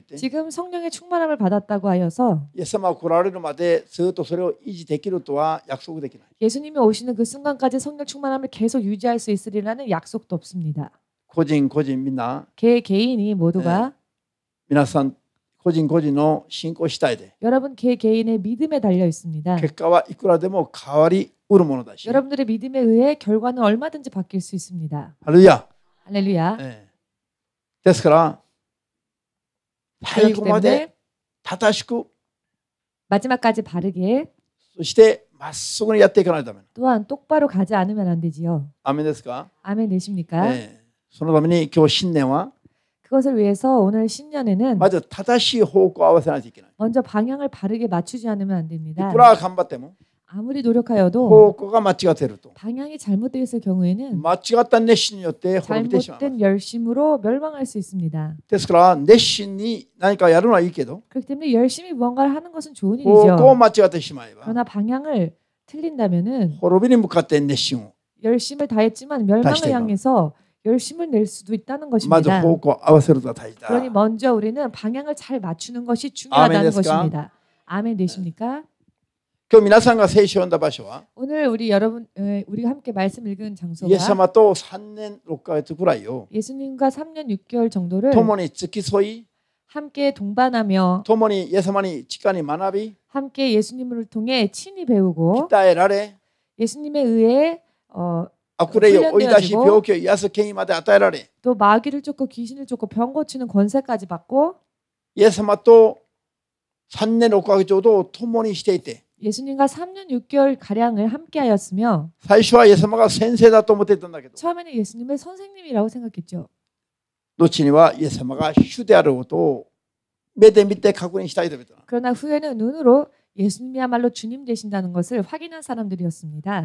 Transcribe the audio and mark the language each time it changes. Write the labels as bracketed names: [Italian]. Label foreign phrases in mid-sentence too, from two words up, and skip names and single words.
[Korean] 지금 성령의 충만함을 받았다고 하여서 [Japanese] イエス様が来られるまでずっとそれを維持できるとは約束できない。 [Korean] 예수님이 오시는 그 순간까지 성령 충만함을 계속 유지할 수 있으리라는 약속도 없습니다. [Japanese] 個人個人みんな [Korean] 개인이 모두가 [Japanese] 皆さん個人個人の信仰次第で [Korean] 여러분 개인의 믿음에 달려 있습니다. [Japanese] 結果はいくらでも変わりうるものだし。 [Korean] 여러분들의 믿음에 의해 결과는 얼마든지 바뀔 수 있습니다. [Japanese] ハレルヤ。 [Korean] 할렐루야. [Japanese] ですから最 [Korean] 그렇기 [Japanese] 後まで [Korean] 때문에 [Japanese] 正しく [Korean] 마지막까지 바르게 [Japanese] そしてまっすぐにやっていかないとダメ。 [Korean] 또한 똑바로 가지 않으면 안 되지요. [Japanese] アメンですか？ [Korean] 아멘 되십니까? [Japanese] そのために今日新年は [Korean] 그것을 위해서 오늘 신년에는 [Japanese] まず正しい方向を合わせないといけない。 [Korean] 먼저 방향을 바르게 맞추지 않으면 안 [Japanese] い [Korean] 됩니다. [Japanese] くら頑張っても [Korean] 아무리 노력하여도 [Japanese] 方向が間違っていると [Korean] 방향이 잘못되어 있을 경우에는 [Japanese] 間違った熱心によって滅びてしまいます。 [Korean] 잘못된 열심으로 멸망할 수 있습니다. [Japanese] ですから熱心に何かやるのはいいけど [Korean] 그렇기 때문에 열심히 무언가를 하는 것은 좋은 [Japanese] 方向を [Korean] 일이죠. [Japanese] 間違ってしまえば [Korean] 그러나 방향을 틀린다면은 [Japanese] 滅びに向かって熱心を [Korean] 열심을 다했지만 멸망을 다시 향해서 열심을 낼 수도 있다는 [Japanese] まず [Korean] 것입니다. [Japanese] 方向を合わせるのが大事だ。 [Korean] 그러니 먼저 우리는 방향을 잘 맞추는 것이 중요하다는 [Japanese] 아멘 ですか? [Korean] 것입니다. 아멘 되십니까? [Japanese] 今日皆さんが聖書を読んだ場所は [Korean] 오늘 우리가 함께 말씀 읽은 [Japanese] イエス [Korean] 장소가 [Japanese] 様と3年6ヶ月くらいを [Korean] 예수님과 3년 6개월 정도를 [Japanese] 共に付き添い [Korean] 함께 동반하며 [Japanese] 共にイエス様に地下に学び [Korean] 함께 예수님을 통해 친히 배우고 [Japanese] 鍛えられ [Korean] 예수님에 의해 [Japanese] 悪霊を追い出し [Korean] 훈련되어지고 [Japanese] 病気を癒す権威まで与えられ [Korean] 또 마귀를 쫓고 귀신을 쫓고 병 고치는 권세까지 받고 [Japanese] イエス様と3年6ヶ月ほどを共にしていて [Korean] 예수님과 3년 6개월 가량을 함께하였으며 [Japanese] 最初はイエス様が先生だと思っていたんだけど [Korean] 처음에는 예수님을 선생님이라고 생각했죠. [Japanese] 後にはイエス様が主であることを目で見て確認したいと言った。 [Korean] 그러나 후에는 눈으로 예수님이야말로 주님 되신다는 것을 확인한 사람들이었습니다.